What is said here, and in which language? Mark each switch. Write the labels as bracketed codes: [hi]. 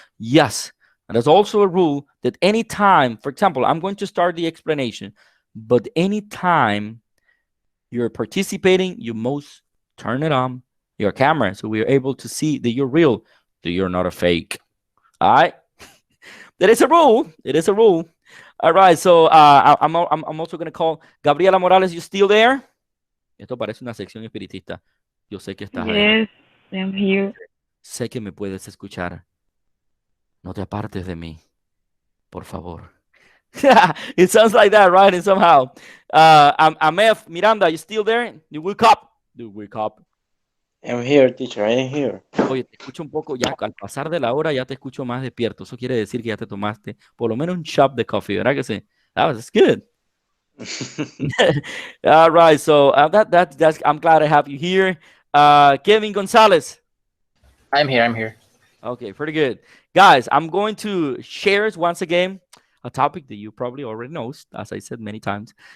[en] Yes, and there's also a rule that anytime, for example, I'm going to start the explanation, but anytime you're participating, you must turn it on your camera so we are able to see that you're real, that you're not a fake. All right. That is a rule. It is a rule. All right. So I'm also going to call Gabriela Morales. You still there? [es] Esto parece una sección espiritista. Yo sé que estás ahí. [en] Yes, I'm here. [es] Sé que me puedes escuchar. No te apartes de mí, por favor. [en] It sounds like that, right? And somehow, Amef Miranda, you still there? You wake up. You wake up. I'm here, teacher. I am here. [es] Oye, te escucho un poco ya, al pasar de la hora ya te escucho más despierto. Eso quiere decir que ya te tomaste por lo menos un shot de coffee, ¿verdad que sí? [en] That's good. All right, so that's I'm glad I have you here. Kevin Gonzalez. I'm here. I'm here. Okay, pretty good. Guys, I'm going to share once again a topic that you probably already know, as I said many times.